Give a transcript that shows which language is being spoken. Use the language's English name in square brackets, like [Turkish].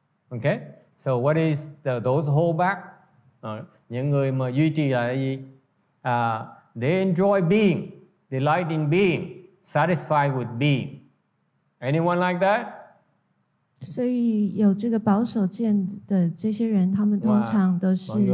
[English] Okay, so what is those hold back? [Vietnamese] Những người mà duy trì là gì? [English] They enjoy being, they like in being, satisfied with being. Anyone like that? [Chinese] 所以有这个保守见的这些人，他们通常都是